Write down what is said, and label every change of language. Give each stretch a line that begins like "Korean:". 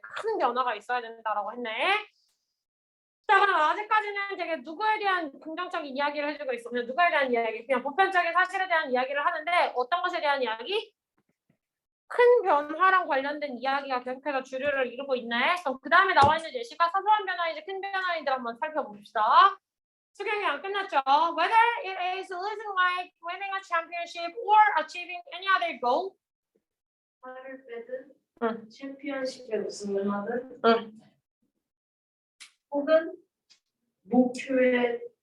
Korean: 큰 변화가 있어야 된다라고 했네. 자, 그럼 아직까지는 되게 누구에 대한 긍정적인 이야기를 해주고 있어. 그냥 누구에 대한 이야기, 그냥 보편적인 사실에 대한 이야기를 하는데 어떤 것에 대한 이야기? 큰 변화랑 관련된 이야기가 계속해서 주류를 이루고 있네. 그럼 그 다음에 나와 있는 예시가 사소한 변화인지 큰 변화인지 한번 살펴봅시다. 수경이 안 끝났죠?
English: Whether it is losing weight, winning a championship, or achieving any other goal.
Korean: 살을 빼든 챔피언십에 우승을 하든 혹은 목표에